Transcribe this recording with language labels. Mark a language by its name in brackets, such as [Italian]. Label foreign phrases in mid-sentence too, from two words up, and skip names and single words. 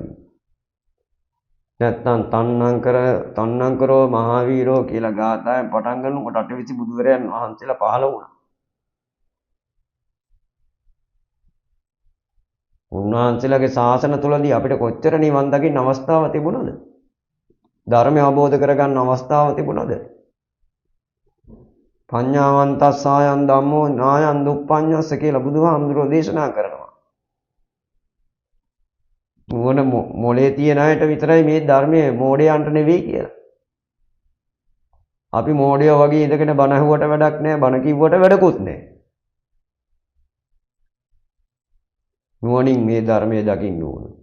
[Sinhala] නැත්තම් [Pali] තන්නං කරෝ මහාවීරෝ [Sinhala] කියලා ගාථාවෙන් පටන් ගන්නකොට අටවිසි බුදුවරයන් වහන්සේලා පහළ වුණා. උන්වහන්සේලාගේ ශාසන තුලදී අපිට කොච්චර නිවන් දකින්න අවස්ථාව තිබුණාද? ධර්මය අවබෝධ කරගන්න අවස්ථාව තිබුණාද? [Pali] පඤ්ඤාවන්තස්සායන් ධම්මෝ නායන් දුප්පඤ්ඤස්ස [Sinhala] කියලා බුදුහාමුදුරුවෝ දේශනා කරනවා. නුවණ මොලේ තියන අයට විතරයි මේ ධර්මයේ මෝඩයන්ට නෙවෙයි කියලා. අපි මෝඩයෝ වගේ ඉඳගෙන බණ අහුවට වැඩක් නැහැ, බණ කිව්වට වැඩකුත් නැහැ. නුවණින් මේ ධර්මයේ දකින්න ඕන.